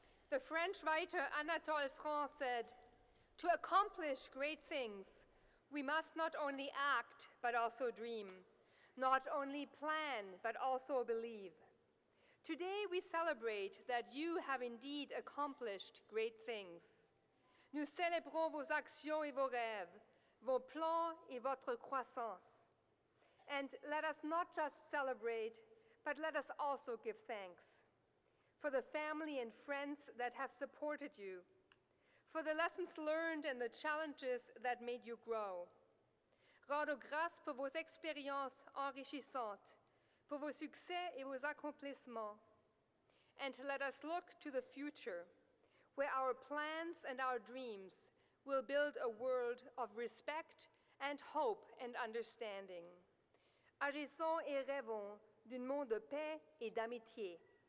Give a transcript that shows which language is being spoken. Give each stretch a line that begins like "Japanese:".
English: The French writer Anatole France said, "To accomplish great things, we must not only act, but also dream, not only plan, but also believe." Today we celebrate that you have indeed accomplished great things.
French: Nous célébrons vos actions et vos rêves, vos plans et votre croissance.
English: And let us not just celebrate, but let us also give thanks for the family and friends that have supported you, for the lessons learned and the challenges that made you grow.
French: Rendons grâce pour vos expériences enrichissantes, pour vos succès et vos accomplissements.
English: And let us look to the future, where our plans and our dreams will build a world of respect and hope and understanding.
French: Agissons et rêvons d'un monde de paix et d'amitié.